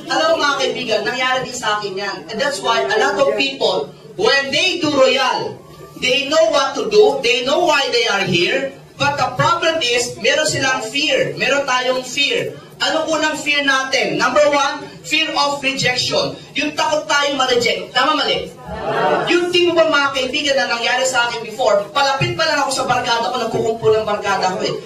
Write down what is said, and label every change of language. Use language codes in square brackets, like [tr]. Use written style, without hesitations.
[tl] Alam mo mga kaibigan, nangyari din sa akin yan. [en] And that's why a lot of people, when they do Royal, they know what to do, they know why they are here, but the problem is, [tl] meron silang fear. Meron tayong fear. Ano unang fear natin? [en] Number one, fear of rejection. [tl] Yung takot tayong ma-reject. Tama, mali? Yung di mo ba mga kaibigan na nangyari sa akin before, palapit pa lang ako sa barkada ko, nagkukumpul ng barkada ko eh.